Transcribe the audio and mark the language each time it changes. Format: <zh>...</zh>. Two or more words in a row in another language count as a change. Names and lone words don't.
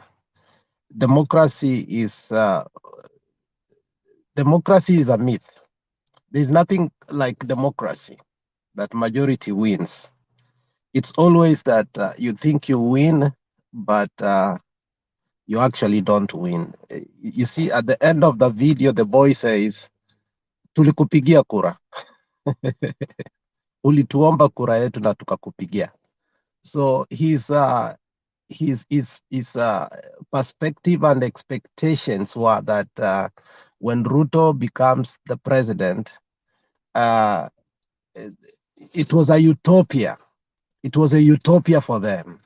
<en>Democracy is a myth. There's nothing like democracy that majority wins. It's always that you think you win, but you actually don't win. You see, at the end of the video, the boy says,</en> <sw>tulikupigia kura. Ulituomba kura yetu na tukakupigia.</sw> <en>So his perspective and expectations were that when Ruto becomes the president, it was a utopia. It was a utopia for them.</en>